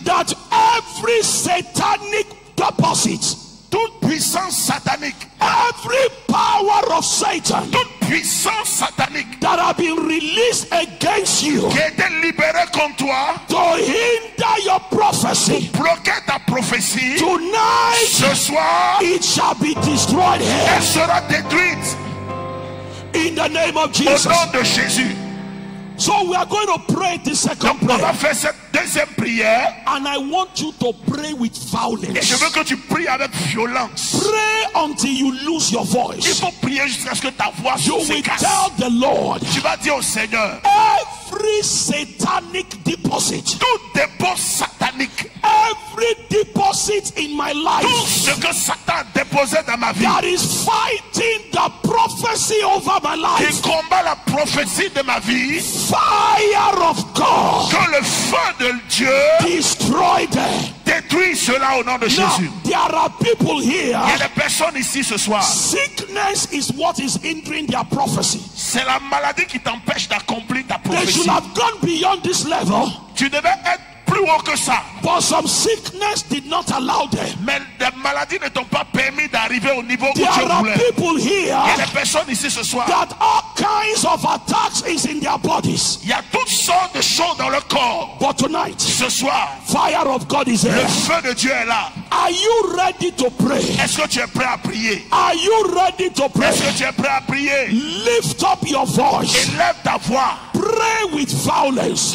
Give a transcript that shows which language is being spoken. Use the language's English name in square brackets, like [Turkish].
[English] that every satanic deposit, [French] toute puissance satanique, [English] every power of Satan [French] toute puissance satanique [English] that have been released against you [French] qui a été libérée contre toi, [English] to hinder your prophecy, [French] bloquer ta prophétie, [English] tonight [French] ce soir, [English] it shall be destroyed here [French] elle sera détruite [English] in the name of [French] au [English] Jesus. [French] nom de Jésus. [English] So we are going to pray the second [French] On va [English] prayer, [French] faire cette deuxième prière [English] and I want you to pray with [French] et je [English] violence. [French] veux que tu pries avec violence. [English] Pray until you lose your [French] Il [English] voice. [French] faut prier jusqu'à ce que ta voix [English] You [French] se [English] will [French] casse. [English] tell the Lord, [French] Tu vas dire au Seigneur, [English] every satanic deposit, [French] tout dépôt satanique, [English] every deposit in my [French] tout [English] life [French] ce que Satan a déposé dans ma vie, [English] that is fighting the prophecy over my [French] qui [English] life, [French] combat la prophétie de ma vie, [English] fire of God, [French] que le feu de Dieu [English] destroy them. [French] détruit cela au nom de [English] Now, [French] Jésus. [English] there are people [French] Il y a [English] here, [French] des personnes ici ce soir, [English] sickness is what is hindering their prophecy. [French] c'est la maladie qui t'empêche d'accomplir ta [English] They should [French] prophétie. [English] have gone beyond this level, [French] Tu devais être plus haut que ça, [English] but some sickness did not allow them. [French] mais des maladies ne t'ont pas permis d'arriver au niveau où tu [English] There are [French] voulais. [English] people [French] Il y a [English] here [French] des personnes ici ce soir, [English] that all kinds of attacks is in their bodies. [French] il y a toutes sortes de choses dans le corps. [English] But tonight, [French] Ce soir, [English] fire of God is [French] le [English] here. [French] feu de Dieu est là. [English] Are you ready to pray? [French] Est-ce que tu es prêt à prier? [English] Are you ready to pray? [French] Est-ce que tu es prêt à prier? [English] Lift up your voice. [French] Élève ta voix. [English] Pray with violence.